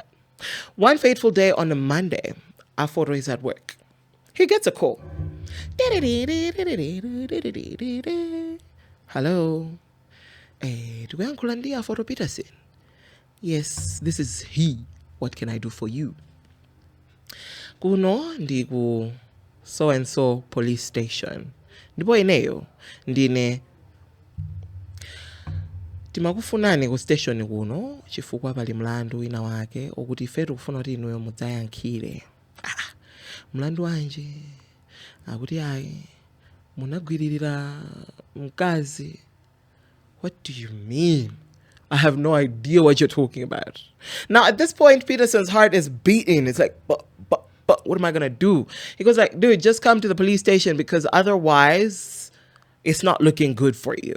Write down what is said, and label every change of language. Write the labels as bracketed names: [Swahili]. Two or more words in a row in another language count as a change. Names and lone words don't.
[English] One fateful day on a Monday, Afoto is at work. He gets a call. Hello. Do we Uncle Afoto Peterson? Yes, this is he. What can I do for you? [Nyanja] Kuno ndiku [English] so and so police station. [Nyanja] Ndipo ineyo ndine timakufunani ku station kuno chifukwa pali mlandu wina wake okuti ifetu kufuna kuti inuyo mudzayankhire. Mlandu wanje akuti ayi munagwiririra mkazi. [English] What do you mean? I have no idea what you're talking about. Now at this point Peterson's heart is beating. It's like but what am I gonna do? He goes like, dude, just come to the police station because otherwise it's not looking good for you.